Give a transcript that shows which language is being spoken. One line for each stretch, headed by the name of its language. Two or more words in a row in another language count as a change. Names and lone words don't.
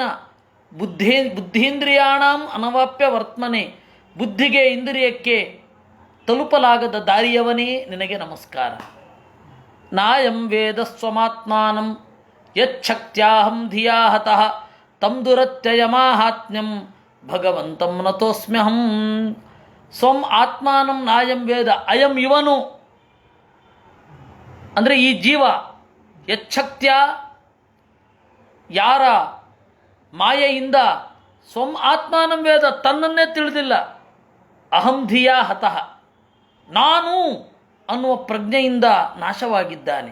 Sanskrit: ಬುದ್ಧೀಂದ್ರಿಯಾಣಾಂ ಅನವಾಪ್ಯ ವರ್ತಮನೆ,
Kannada: ಬುದ್ಧಿಗೆ ಇಂದ್ರಿಯಕ್ಕೆ ತಲುಪಲಾಗದ ದಾರಿಯವನೇ ನಿನಗೆ ನಮಸ್ಕಾರ.
Sanskrit: ನಾಯಂ ವೇದ ಸ್ವಮಾತ್ಮಾನಂ ಯಚ್ಛಕ್ತ್ಯಾಹಂ ಧಿಯಾ ಹತಃ ತಂ ದುರತ್ಯಯಮಾಹಾತ್ಮ್ಯಂ ಭಗವಂತಂ ನತೋಸ್ಮ್ಯಹಂ. ಸ್ವಂ ಆತ್ಮಾನಂ ನಾಯಂ ವೇದ, ಅಯಂ
Kannada: ಇವನು ಅಂದರೆ ಈ ಜೀವ. ಯಚ್ಛಕ್ತ್ಯ, ಯಾರ ಮಾಯೆಯಿಂದ.
Sanskrit: ಸ್ವಂ ಆತ್ಮಾನಂ ವೇದ,
Kannada: ತನ್ನನ್ನೇ ತಿಳಿದಿಲ್ಲ.
Sanskrit: ಅಹಂ ಧಿಯಾ ಹತಃ,
Kannada: ನಾನು ಅನ್ನುವ ಪ್ರಜ್ಞೆಯಿಂದ ನಾಶವಾಗಿದ್ದಾನೆ.